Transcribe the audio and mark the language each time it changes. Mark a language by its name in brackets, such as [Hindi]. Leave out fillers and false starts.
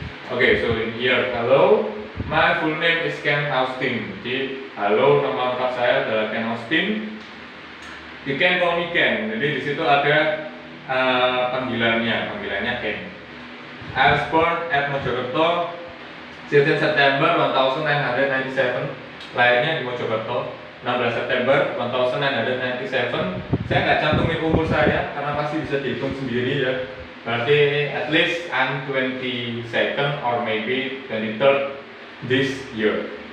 [English] Oke, so in here, hello, my full name is Ken Austin. [Indonesian] Jadi halo, nama lengkap saya adalah Ken Austin. [English] You can call me Ken. [Indonesian] Jadi di situ ada panggilannya Ken. [English] I was born at Mojokerto, 16 September 1997. [Indonesian] Lahirnya di Mojokerto, 16 September 1997. Saya nggak cantumin umur saya karena pasti bisa dihitung sendiri ya. [English] Berarti at least I'm 22nd or maybe 23rd this year.